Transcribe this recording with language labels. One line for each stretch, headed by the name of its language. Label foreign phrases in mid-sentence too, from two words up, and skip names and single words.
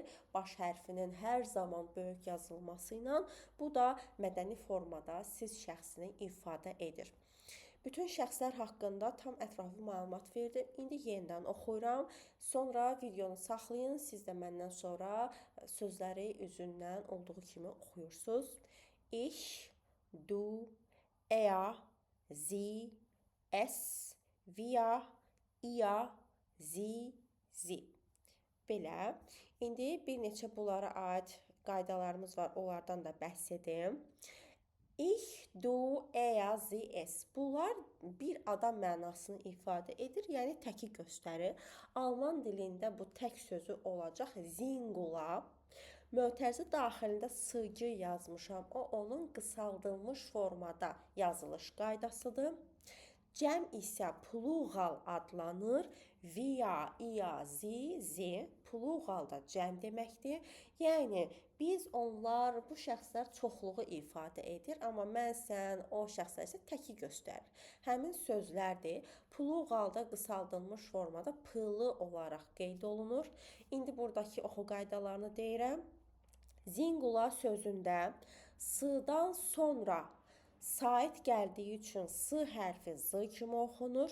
Azerbaijani: Baş hərfinin hər zaman böyük yazılması ilə bu da mədəni formada siz şəxsini ifadə edir. Bütün şəxslər haqqında tam ətraflı məlumat verdim. İndi yenidən oxuyuram. Sonra videonu saxlayın. Siz də məndən sonra sözləri üzündən olduğu kimi oxuyursunuz.
German: Ich, du, er, sie, es, wir, ihr, sie, sie.
Azerbaijani: Belə. İndi bir neçə bunlara aid qaydalarımız var. Onlardan da bəhs edim.
German: Ich, du, er, sie, es.
Azerbaijani: Bunlar bir adam mənasını ifadə edir, yəni təki göstərir. Alman dilində bu tək sözü olacaq Singular. Mötərizə daxilində sığ yazmışam. O onun qısaldılmış formada yazılış qaydasıdır. Cəm isə plural adlanır.
German: Wir, ihr, sie, sie
Azerbaijani: pluralda cəm deməkdir. Yəni biz, onlar, bu şəxslər çoxluğu ifadə edir, amma mən, sən, o şəxslər isə təki göstərir. Həmin sözlərdir. Pluralda qısaldılmış formada plı olaraq qeyd olunur. İndi buradakı oxu qaydalarını deyirəm. Singular sözündə s-dan sonra sait gəldiyi üçün s hərfi z kimi oxunur.